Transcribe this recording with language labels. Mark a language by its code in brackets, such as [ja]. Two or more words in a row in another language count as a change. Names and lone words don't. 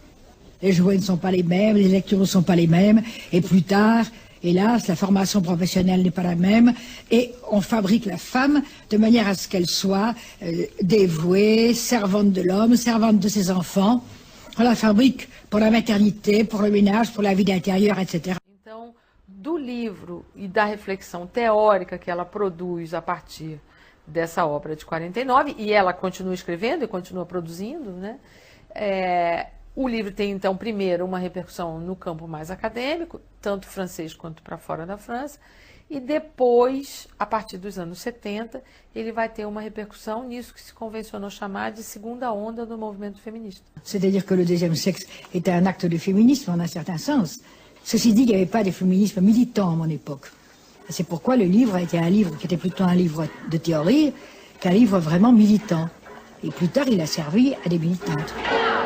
[fr] Les jouets ne sont pas les mêmes, les lectures ne sont pas les mêmes, et plus tard, hélas, la formation professionnelle n'est pas la même, et on fabrique la femme de manière à ce qu'elle soit dévouée, servante de l'homme, servante de ses enfants. On la fabrique pour la maternité, pour le ménage, pour la vie d'intérieur, etc. [pt] Do livro e da reflexão teórica que ela produz a partir dessa obra de 49, e ela continua escrevendo e continua produzindo, né? O livro tem, então, primeiro, uma repercussão no campo mais acadêmico, tanto francês quanto para fora da França, e depois, a partir dos anos 70, ele vai ter uma repercussão nisso que se convencionou chamar de segunda onda do movimento feminista. [fr] C'est-à-dire que le deuxième sexe était un acte de féminisme en un certain sens. Ceci dit, il n'y avait pas de féminisme militant à mon époque. C'est pourquoi le livre a été un livre qui était plutôt un livre de théorie qu'un livre vraiment militant. Et plus tard, il a servi à des militantes.